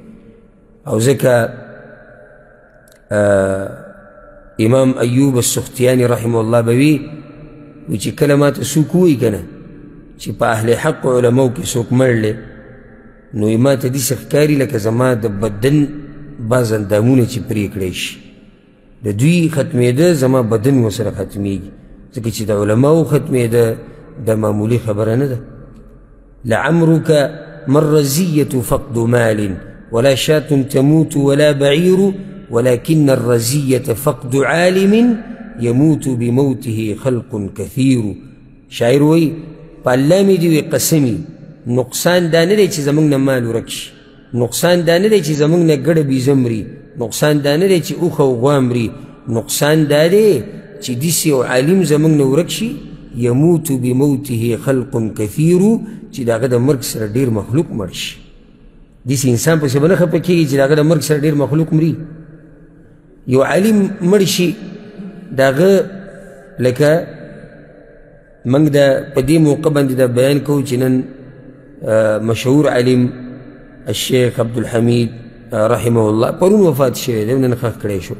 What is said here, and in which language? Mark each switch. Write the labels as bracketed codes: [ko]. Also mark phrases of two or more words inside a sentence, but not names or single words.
[ps] او ځکه امام ایوب السختیاني [ar] رحمه الله [ps] به وي چې کله ما ته څوک ووایي که نه چې په اهل حق علماو کې څوک مړلی، نو ما ته داسې ښکاري لکه زما د بدن بعض اندامونه چې پرې کړی شي. د دوی ختمېده زما بدن ورسره ختمېږي. ځکه چې د علماو ختمېده دا معمولي خبره نه ده. [ar] لعمرك ما الرزية فقد مال ولا شاة تموت ولا بعير ولكن الرزية فقد عالم يموت بموته خلق كثير. [ps] شاعر وی په الله مې دې وي قسمي، نقصان دا نه دی چې زموږ نه مال ورک شي، نقصان دا نه دی چې زموږ نه ګډه بیزه مري، نقصان دا نه دی چې اوښ او غوا مري، نقصان دا دی چې داسې یو عالم زموږ نه ورک شي. [ar] يموت بموته خلق كثير، [ps] چې د هغه د مرګ سره ډېر مخلوق مړ شي. داسې انسان پسې به نه خفه کېږي چې د هغه د مرګ سره ډېر مخلوق مري. یو عالم مړ شي، د هغه لکه موږ د په دې موقع باندې دا بیان کوو چې نن مشهور عالم الشیخ عبدالحمید [ar] رحمه الله [ps] پرون وفات شوی دی، نن ښخ کړی شو.